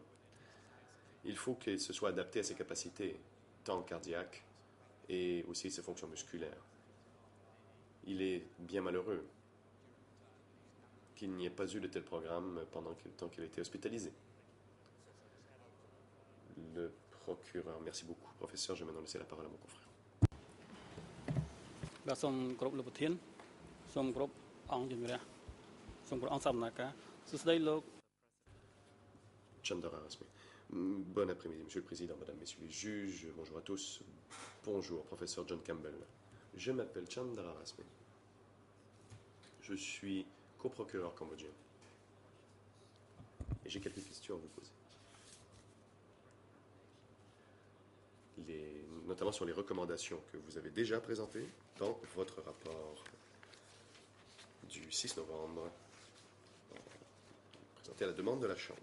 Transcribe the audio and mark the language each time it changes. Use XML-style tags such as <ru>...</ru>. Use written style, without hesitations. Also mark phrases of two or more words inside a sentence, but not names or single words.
<fr>Il faut que ce soit adapté à ses capacités, tant cardiaques et aussi ses fonctions musculaires. Il est bien malheureux qu'il n'y ait pas eu de tel programme pendant le temps qu'il a été hospitalisé. Le procureur. Merci beaucoup, professeur. Je vais maintenant laisser la parole à mon confrère.</fr> <km>បាទសូមគោរពលោកប្រធានសូមគោរពអង្គជំនះសូមគោរពអង្គសមាជិកសួស្តីលោក Chandra Rasmi.</km> <fr>Bon après-midi, Monsieur le Président, Madame, Messieurs les juges. Bonjour à tous. Bonjour, professeur John Campbell. Je m'appelle Chandra Rasmi. Je suis coprocureur cambodgien. Et j'ai quelques questions à vous poser. Notamment sur les recommandations que vous avez déjà présentées dans votre rapport du 6 novembre, présenté à la demande de la Chambre.</fr>